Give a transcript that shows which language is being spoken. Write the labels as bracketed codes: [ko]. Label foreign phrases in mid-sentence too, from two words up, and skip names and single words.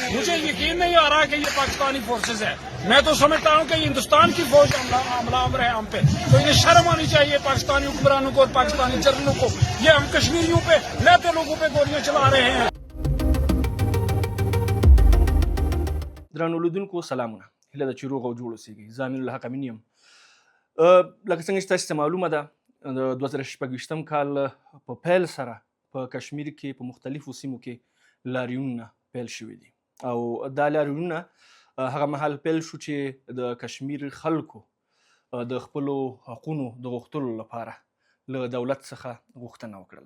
[ur] مجھے یقین نہیں آ رہا کہ یہ پاکستانی فورسز ہے۔ میں تو سمجھتا ہوں کہ ہندوستان کی فوج حملہآور ہے ہم پے، تو انہیں شرم آنی چاہیے پاکستانی حکمرانوں کو اور پاکستانی جنرلوں کو. یہ ہم کشمیریوں پے لہتے لوگوں پے گولیاں چلا رہے ہیں. [ps] درنو لیدونکو سلامونه، هیله ده چې روغ او جوړ اوسئ. زه امین الحق امین یم. لکه څنګه چې تاسو ته معلومه ده د 2026 کال په پیل سره په کشمیر کې په مختلفو سیمو کې لاریونونه پیل شوي دي او دا لاریونونه هغه مهال پیل شو چې د کشمیر خلکو د خپلو حقونو د غوښتلو لپاره له دولت څخه غوښتنه وکړله.